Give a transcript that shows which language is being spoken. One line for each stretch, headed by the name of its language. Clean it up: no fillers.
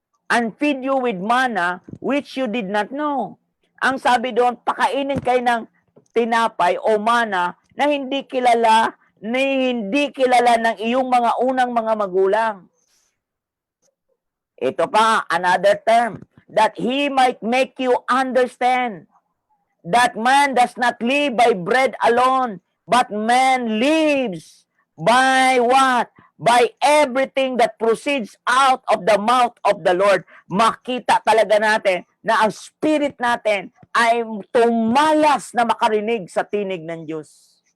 English: And feed you with manna, which you did not know.
Filipino: Ang sabi doon, pakainin kayo ng tinapay o mana na hindi kilala ng iyong mga unang mga magulang. Ito pa,
English: another term, that He might make you understand that man does not live by bread alone, but man lives by what? By everything that proceeds out of the mouth of the Lord.
Filipino: Makita talaga natin na ang spirit natin ay tumalas na makarinig sa tinig ng Diyos.